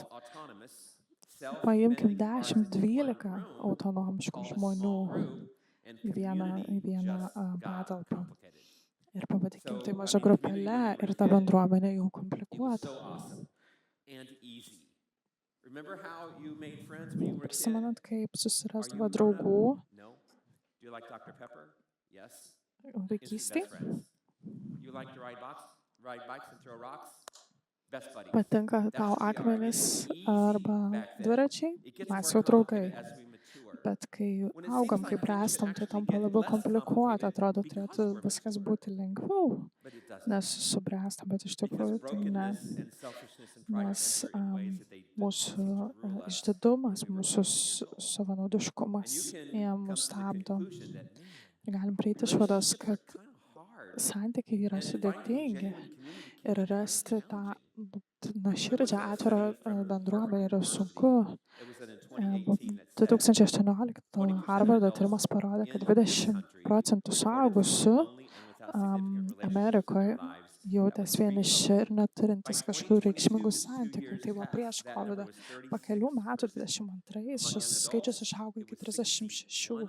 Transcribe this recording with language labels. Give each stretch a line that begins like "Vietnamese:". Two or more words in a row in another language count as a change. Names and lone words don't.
Lithuanian: Paimkim 10-12 autonomiškų žmonių į vieną patalpą. Ir pavadinkim tai maža grupelė ir ta bendruomenė jau komplikuota.
English: Remember how you made friends when you were a kid?
Lithuanian: Prisimenat, kaip
English: Are you
Lithuanian: susirasdavo
English: a
Lithuanian: draugų
English: grown-up? No. Do you like Dr. Pepper? Yes. Instant
Lithuanian: vaikystėje?
English: best friends. You like to ride bikes and throw rocks? Best buddies.
Lithuanian: Patinka
English: That's
Lithuanian: tau
English: who we are. It
Lithuanian: akmenys
English: was easy
Lithuanian: arba
English: back then.
Lithuanian: dviračiai?
English: It gets
Lithuanian: Mes
English: more
Lithuanian: jau draugai.
English: complicated as we mature.
Lithuanian: Bet kai
English: When it
Lithuanian: augam,
English: seems
Lithuanian: kai
English: like things should
Lithuanian: bręstam, tai
English: actually
Lithuanian: tampa
English: get
Lithuanian: labiau
English: less
Lithuanian: komplikuota,
English: complicated
Lithuanian: atrodo,
English: because
Lithuanian: turėtų
English: we're
Lithuanian: viskas
English: mature.
Lithuanian: būti lengviau,
English: But it doesn't.
Lithuanian: nes subręsta, bet iš
English: Because
Lithuanian: tikrųjų tai ne.
English: brokenness and selfishness and pride
Lithuanian: Nes
English: enter in ways that they
Lithuanian: mūsų
English: seem to rule us
Lithuanian: išdidumas,
English: when we were
Lithuanian: mūsų
English: 18 years old.
Lithuanian: savanaudiškumas
English: And you
Lithuanian: jie
English: can
Lithuanian: mus
English: come to the
Lithuanian: stabdo.
English: conclusion that, man,
Lithuanian: Ir galim prieiti išvados,
English: relationships are
Lithuanian: kad
English: kind of hard.
Lithuanian: santykiai yra
English: And finding
Lithuanian: sudėtingi
English: genuine community
Lithuanian: ir
English: can be very
Lithuanian: rasti tą
English: challenging.
Lithuanian: nuoširdžią atvirą bendruomenę yra sunku.
English: It was done in 2018 that said
Lithuanian: 2018 Harvardo tyrimas parodė, kad 20% suaugusių Amerikoje jautės vieniši ir neturintis kažkokių reikšmingų santykių. Tai buvo prieš COVID. Po kelių metų, 22, šis skaičius išaugo iki 36.